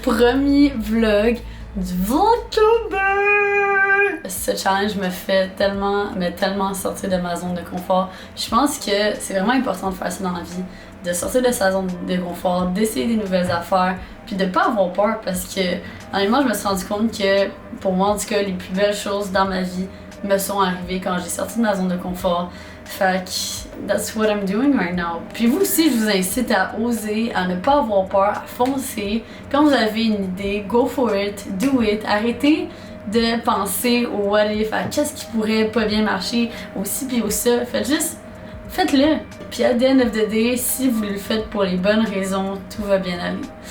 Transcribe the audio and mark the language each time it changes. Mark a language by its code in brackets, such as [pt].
[fr] Premier vlog du Vlogtober! Ce challenge me fait tellement sortir de ma zone de confort. Je pense que c'est vraiment important de faire ça dans la vie, de sortir de sa zone de confort, d'essayer des nouvelles affaires, puis de pas avoir peur parce que, honnêtement, je me suis rendu compte que, pour moi en tout cas, les plus belles choses dans ma vie me sont arrivées quand j'ai sorti de ma zone de confort. Fait que [en] that's what I'm doing right now. [fr] Puis vous aussi, je vous incite à oser, à ne pas avoir peur, à foncer. Quand vous avez une idée, [en] go for it, do it. [fr] Arrêtez de penser au [en] what if, [fr] à qu'est-ce qui pourrait pas bien marcher, au ci puis au ça. Faites-le. Puis [en] at the end of the day, [fr] si vous le faites pour les bonnes raisons, tout va bien aller.